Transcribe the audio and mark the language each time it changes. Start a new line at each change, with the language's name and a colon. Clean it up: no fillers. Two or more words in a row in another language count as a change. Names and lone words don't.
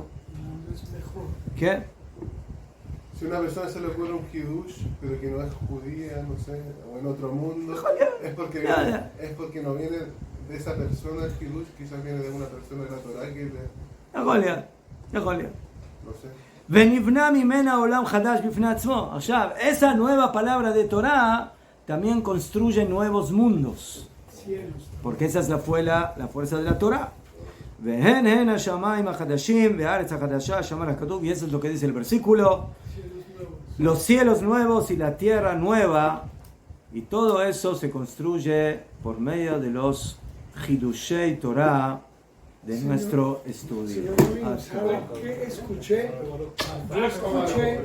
Spanish: ¿Qué? Si a una persona se le ocurre un kiddush, pero que no es judía, no sé, o en otro mundo, es porque no viene de esa persona el kiddush, quizás viene de una persona de la Torah que es de... No sé.
Hebrew: ונבנה ממנה עולם חדש בפני עצמו. עכשיו,
Spanish: esa nueva palabra de Torah también construye nuevos mundos. Porque esa fue la fuerza de la Torah.
Hebrew: והן הן השמיים החדשים והארץ החדשה, שמע הכתוב,
Spanish: y eso es lo que dice el versículo. Los cielos nuevos y la tierra nueva, y todo eso se construye por medio de los
Hebrew: חידושי תורה
Spanish: de nuestro estudio. ¿Sabe qué escuché? Yo escuché.